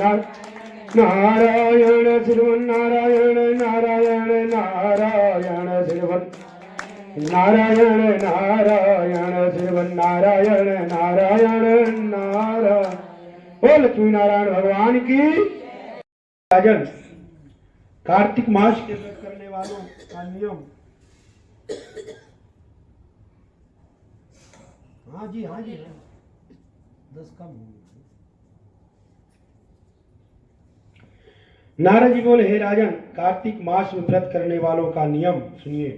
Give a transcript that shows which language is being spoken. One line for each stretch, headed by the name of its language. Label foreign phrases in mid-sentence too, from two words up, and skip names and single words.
Hindi: नारायण श्रीवन नारायण नारायण नारायण श्रीवन नारायण नारायण श्रीवन नारायण नारायण नारायण। ओ लक्ष्मी नारायण भगवान की। राजन कार्तिक मास के व्रत करने वालों का नियम। हाँ जी 10 कम हो। नारद जी बोले, हे राजन, कार्तिक मास में व्रत करने वालों का नियम सुनिए।